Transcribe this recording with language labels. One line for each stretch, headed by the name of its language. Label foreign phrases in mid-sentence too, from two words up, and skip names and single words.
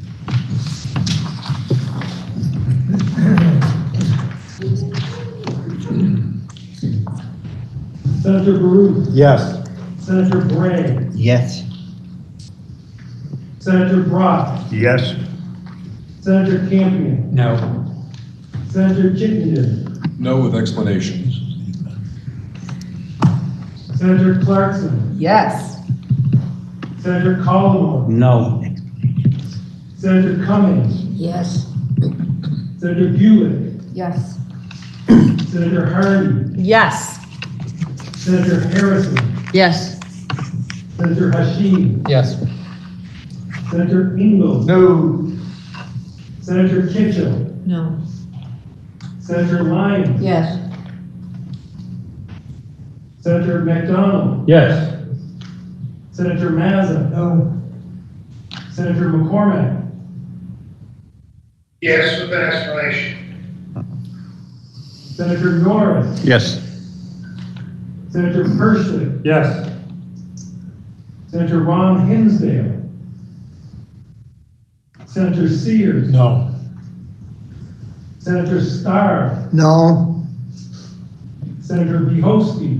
English: Senator Baruch. Yes. Senator Bray. Yes. Senator Brock. Yes. Senator Campion. No. Senator Chittenden. No with explanations. Senator Clarkson. Yes. Senator Collmore. No. Senator Cummings. Yes. Senator Buick. Yes. Senator Hardy. Yes. Senator Harrison. Yes. Senator Hashim. Yes. Senator Ingalls. No. Senator Kitchell. No. Senator Lyons. Yes. Senator McDonald. Yes. Senator Mazza. No. Senator McCormack. Yes, with an explanation. Senator Norris. Yes. Senator Persley. Yes. Senator Ron Hinsdale. Senator Sears. No. Senator Starr. No. Senator Bihowski.